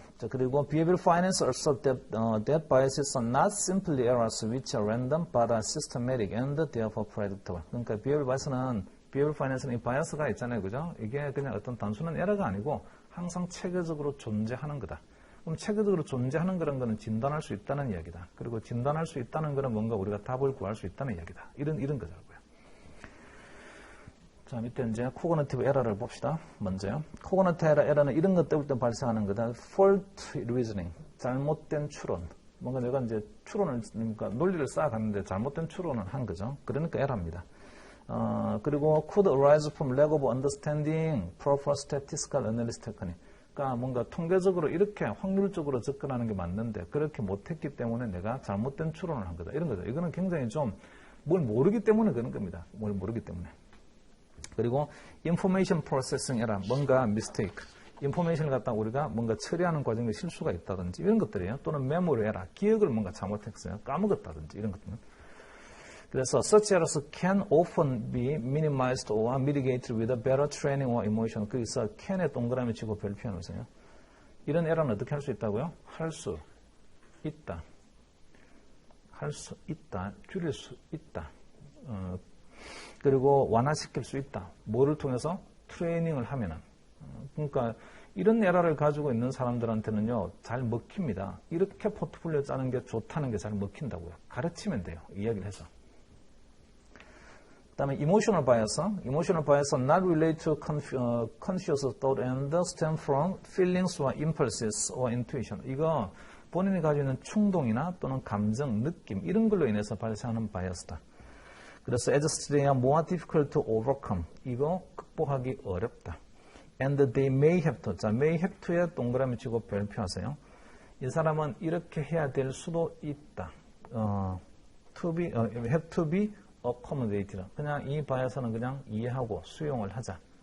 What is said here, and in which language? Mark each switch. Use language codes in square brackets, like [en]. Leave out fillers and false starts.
[ko] 그리고 [en] behavioral finance assert that biases are not simply errors which are random but are systematic and therefore predictable. [ko] 그러니까 behavioral finance는 이 바이어스가 있잖아요, 그죠? 이게 그냥 어떤 단순한 에러가 아니고 항상 체계적으로 존재하는 거다. 그럼 체계적으로 존재하는 그런 거는 진단할 수 있다는 이야기다. 그리고 진단할 수 있다는 거는 뭔가 우리가 답을 구할 수 있다는 이야기다. 이런 거잖아요. 자, 밑에 이제 코그니티브 에러를 봅시다. 먼저요. 코그니티브 에러는 이런 것 때문에 발생하는 거다. [en] fault reasoning, [ko] 잘못된 추론. 뭔가 내가 이제 추론을, 그러니까 논리를 쌓아갔는데 잘못된 추론을 한 거죠. 그러니까 에러입니다. [en] 그리고 could arise from lack of understanding proper statistical analysis technique. [ko] 그러니까 뭔가 통계적으로 이렇게 확률적으로 접근하는 게 맞는데 그렇게 못했기 때문에 내가 잘못된 추론을 한 거다. 이런 거죠. 이거는 굉장히 좀 뭘 모르기 때문에 그런 겁니다. 뭘 모르기 때문에. 그리고 [en] information processing error, [ko] 뭔가 mistake, information을 갖다 우리가 뭔가 처리하는 과정에 실수가 있다든지 이런 것들이에요. 또는 memory error, 기억을 뭔가 잘못했어요. 까먹었다든지 이런 것들은. 그래서 [en] such errors can often be minimized or mitigated with a better training or emotion. [ko] 거기서 can에 동그라미 치고 별표 해놓으세요. 이런 에러는 어떻게 할 수 있다고요? 할 수 있다. 할 수 있다. 줄일 수 있다. 그리고 완화시킬 수 있다. 뭐를 통해서? 트레이닝을 하면은. 그러니까 이런 에러를 가지고 있는 사람들한테는요, 잘 먹힙니다. 이렇게 포트폴리오 짜는 게 좋다는 게 잘 먹힌다고요. 가르치면 돼요. 이야기를 해서. 그 다음에 emotional bias. [en] Emotional bias are not related to conscious thought and stem from feelings or impulses or intuition. [ko] 이거 본인이 가지고 있는 충동이나 또는 감정, 느낌 이런 걸로 인해서 발생하는 바이어스다. 그래서 [en] as they are more difficult to overcome. [ko] 이거 극복하기 어렵다. [en] And they may have to. [ko] 자, [en] may have to [ko] 에 동그라미 치고 별표하세요. 이 사람은 이렇게 해야 될 수도 있다. [en] have to be accommodated. [ko] 그냥 이 바이어스는 그냥 이해하고 수용을 하자.